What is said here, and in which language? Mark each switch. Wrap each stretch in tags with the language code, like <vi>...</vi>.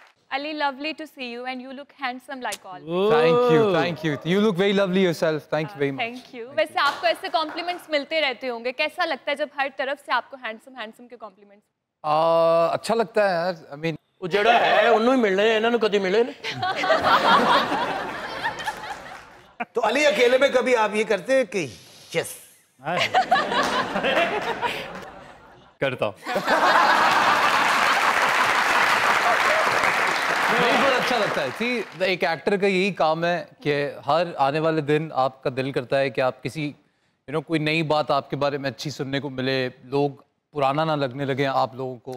<en>Ali, lovely to see you, and you look handsome like all. Thank you. You look very lovely yourself. Thank you very much. Thank you.</en> <hi>वैसे आपको ऐसे compliments मिलते रहते होंगे, कैसा लगता है जब हर तरफ से आपको हैंडसम के कॉम्प्लीमेंट्स? अच्छा लगता है यार।</hi> <en>I mean,</en> <pa>ਉਹ ਜਿਹੜਾ ਹੈ ਉਹਨੂੰ ਹੀ ਮਿਲਣੇ, ਇਹਨਾਂ ਨੂੰ ਕਦੀ ਮਿਲੇ ਨੇ।</pa> <hi>तो अली अकेले में कभी आप ये करते हैं कि यस करता हूँ। नहीं, बहुत अच्छा लगता है। सी, एक एक्टर का यही काम है कि हर आने वाले दिन आपका दिल करता है कि आप किसी कोई नई बात आपके बारे में अच्छी सुनने को मिले, लोग पुराना ना लगने लगे आप लोगों को।</hi>